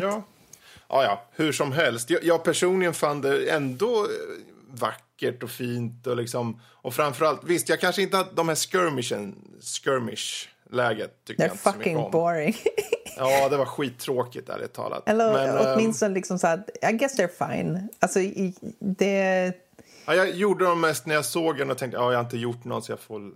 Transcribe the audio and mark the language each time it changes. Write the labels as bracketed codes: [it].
[sv] Ja. Ja, hur som helst. Jag personligen fann det ändå vackert och fint. Och, liksom, och framförallt, visst, jag kanske inte hade de här skirmish-läget. Det är [en] fucking boring. [sv] Ja, det var skittråkigt, ärligt talat. Eller åtminstone liksom så att, [en] I guess they're fine. [sv] Alltså, det... Ja, jag gjorde dem mest när jag såg den och tänkte, ja, jag har inte gjort något så jag får...